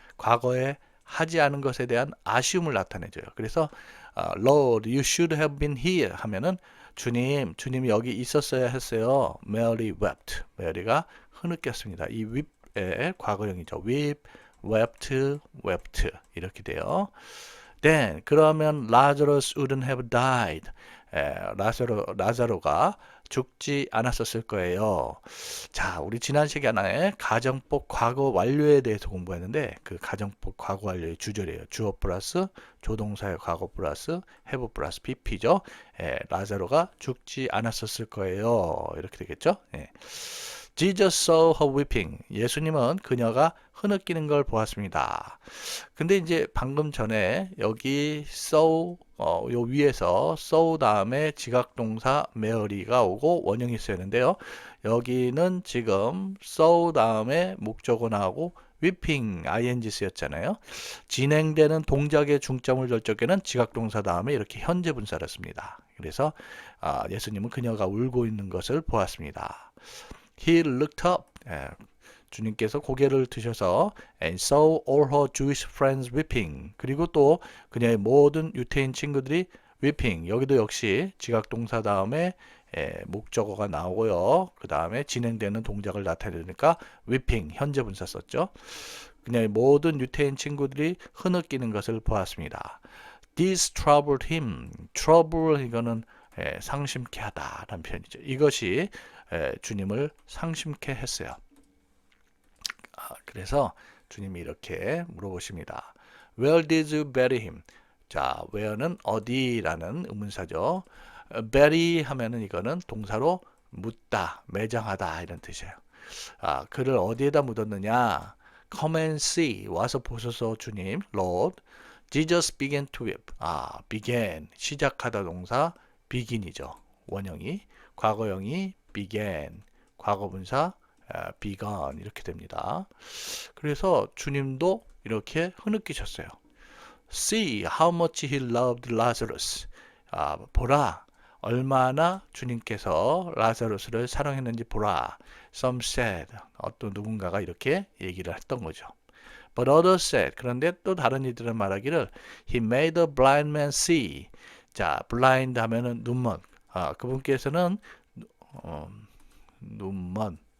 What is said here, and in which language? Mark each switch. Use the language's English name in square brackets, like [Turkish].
[Korean] 과거에 하지 않은 것에 대한 아쉬움을 나타내줘요. 그래서 [English] Lord, you should have been here [Korean] 하면은 주님이 여기 있었어야 했어요. [English] Mary wept. [Korean] 메리가 흐느꼈습니다. 이 weep의 과거형이죠. weep, wept 이렇게 돼요. [English] Then 그러면 Lazarus wouldn't have died. [Korean] 라자로가 죽지 않았었을 거예요. 자, 우리 지난 시간에 가정법 과거 완료에 대해서 공부했는데 그 가정법 과거 완료의 주절이에요. 주어 플러스 조동사의 과거 플러스 have 플러스 pp죠. 라자로가 죽지 않았었을 거예요. 이렇게 되겠죠. [English] Jesus saw her weeping. [Korean] 예수님은 그녀가 흐느끼는 걸 보았습니다. 근데 이제 방금 전에 여기 saw 요 위에서 saw 다음에 지각동사 Mary가 오고 원형이 쓰였는데요. 여기는 지금 saw 다음에 목적어 나오고 weeping ing 쓰였잖아요. 진행되는 동작의 중점을 줄 적에는 지각동사 다음에 이렇게 현재 분사를 씁니다. 그래서 예수님은 그녀가 울고 있는 것을 보았습니다. [English] He looked up. [Korean] 주님께서 고개를 드셔서 [English] and saw all her Jewish friends weeping. [Korean] 그리고 또 그녀의 모든 유태인 친구들이 weeping. 여기도 역시 지각동사 다음에 목적어가 나오고요. 그 다음에 진행되는 동작을 나타내니까 weeping 현재 분사 썼죠. 그녀의 모든 유태인 친구들이 흐느끼는 것을 보았습니다. [English] This troubled him. [Korean] trouble 이거는 상심케 하다라는 표현이죠. 이것이 주님을 상심케 했어요. 그래서 주님이 이렇게 물어보십니다. [English] Where did you bury him? [Korean] 자, where는 어디라는 의문사죠. bury 하면은 이거는 동사로 묻다, 매장하다 이런 뜻이에요. 그를 어디에다 묻었느냐? [English] Come and see. [Korean] 와서 보소서 주님, Lord. [English] Jesus began to weep. began. [Korean] 시작하다 동사 begin이죠. 원형이. 과거형이 began. 과거분사 begun 이렇게 됩니다. 그래서 주님도 이렇게 흐느끼셨어요. [English] See how much he loved Lazarus. [Korean] 보라. 얼마나 주님께서 라자루스를 사랑했는지 보라. [English] Some said. [Korean] 어떤 누군가가 이렇게 얘기를 했던 거죠. [English] But others said. [Korean] 그런데 또 다른 이들은 말하기를 [English] He made a blind man see. [Korean] 자, blind 하면은 눈먼. 그분께서는 눈먼.